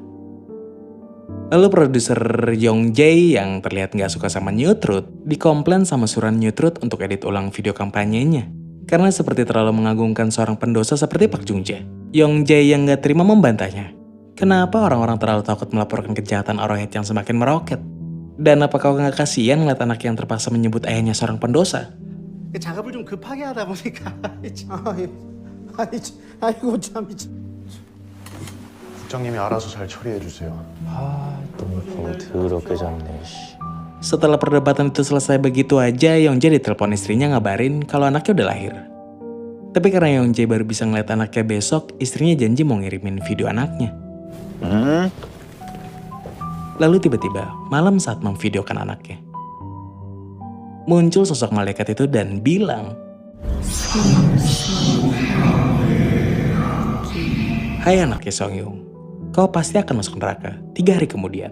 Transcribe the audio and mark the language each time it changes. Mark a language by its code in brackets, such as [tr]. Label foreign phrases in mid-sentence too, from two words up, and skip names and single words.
[id] Lalu produser Young Jae yang terlihat gak suka sama New Truth, dikomplain sama Suran New Truth untuk edit ulang video kampanyenya. Karena seperti terlalu mengagungkan seorang pendosa seperti Park Jung-ja. Young Jae yang gak terima membantahnya. Kenapa orang-orang terlalu takut melaporkan kejahatan Arrowhead yang semakin meroket? Dan apakah kau gak kasihan ngeliat anak yang terpaksa menyebut ayahnya seorang pendosa? [ko] 작업을 좀 급하게 하다 보니까 아이고 참. 국장님이 알아서 잘 처리해 주세요. 너무 더럽게 잡네. [id] Setelah perdebatan itu selesai begitu aja, Youngjae ditelepon istrinya ngabarin kalau anaknya udah lahir. Tapi karena Youngjae baru bisa ngeliat anaknya besok, istrinya janji mau ngirimin video anaknya. Lalu tiba-tiba, malam saat memvideokan anaknya, muncul sosok malaikat itu dan bilang, hai anaknya Songyung, kau pasti akan masuk neraka 3 hari kemudian.